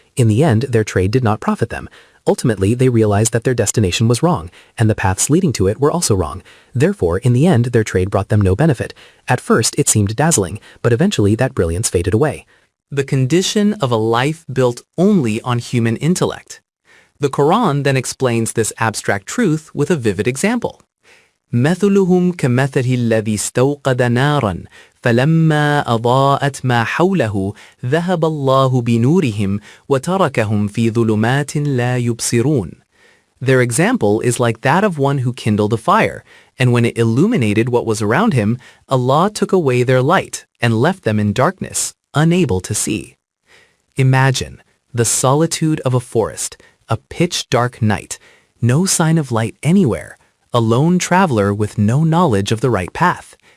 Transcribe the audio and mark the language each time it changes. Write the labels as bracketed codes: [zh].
[en] In the end, their trade did not profit them. Ultimately, they realized that their destination was wrong, and the paths leading to it were also wrong. Therefore, in the end, their trade brought them no benefit. At first, it seemed dazzling, but eventually that brilliance faded away. The condition of a life built only on human intellect. The Quran then explains this abstract truth with a vivid example. [ar] مثلهم كمثل الذي استوقد نارا فلما أضاءت ما حوله ذهب الله بنورهم وتركهم في ظلمات لا يبصرون. [en] Their example is like that of one who kindled a fire, and when it illuminated what was around him, Allah took away their light and left them in darkness, unable to see. Imagine the solitude of a forest, a pitch-dark night, no sign of light anywhere, a lone traveler with no knowledge of the right path.